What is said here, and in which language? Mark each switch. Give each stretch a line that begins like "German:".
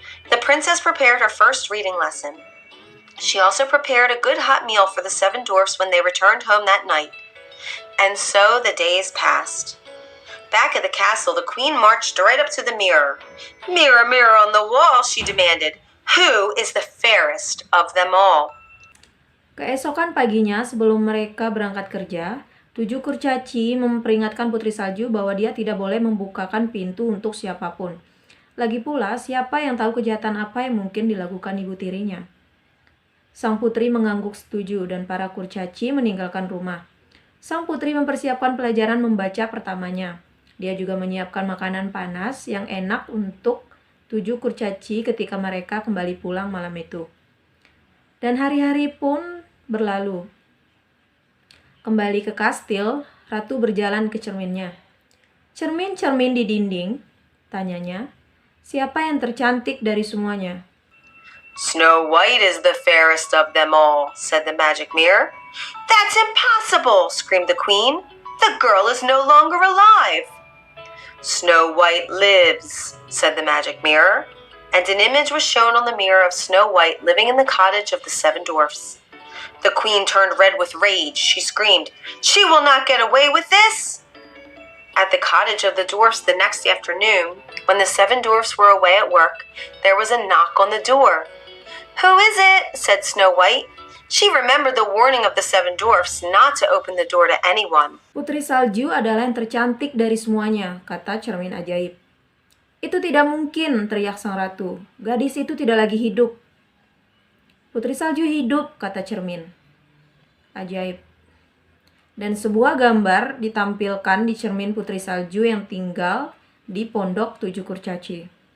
English: The princess prepared her first reading lesson. She also prepared a good hot meal for the 7 dwarfs when they returned home that night. And so the days passed. Back at the castle, the queen marched right up to the mirror. "Mirror, mirror on the wall," she demanded, "who is the fairest of them all?"
Indonesian: Keesokan paginya, sebelum mereka berangkat kerja, 7 kurcaci memperingatkan Putri Salju bahwa dia tidak boleh membukakan pintu untuk siapapun. Lagi pula, siapa yang tahu kejahatan apa yang mungkin dilakukan ibu tirinya. Sang putri mengangguk setuju dan para kurcaci meninggalkan rumah. Sang putri mempersiapkan pelajaran membaca pertamanya. Dia juga menyiapkan makanan panas yang enak untuk 7 kurcaci ketika mereka kembali pulang malam itu. Dan hari-hari pun berlalu. Kembali ke kastil, ratu berjalan ke cerminnya. "Cermin-cermin di dinding," tanyanya, "siapa yang tercantik dari semuanya?"
English: Snow White is the fairest of them all, said the magic mirror. That's impossible, screamed the queen. The girl is no longer alive. Snow White lives, said the magic mirror, and an image was shown on the mirror of Snow White living in the cottage of the 7 dwarfs. The queen turned red with rage. She screamed, "She will not get away with this!" At the cottage of the dwarfs the next afternoon, when the 7 dwarfs were away at work, there was a knock on the door. "Who is it?" said Snow White. She remembered the warning of the 7 dwarfs not to open the door to anyone.
Indonesian: "Putri Salju adalah yang tercantik dari semuanya," kata cermin ajaib. "Itu tidak mungkin," teriak sang ratu. "Gadis itu tidak lagi hidup." "Putri Salju hidup," kata cermin ajaib. Dan sebuah gambar ditampilkan di cermin Putri Salju yang tinggal di pondok 7 kurcaci.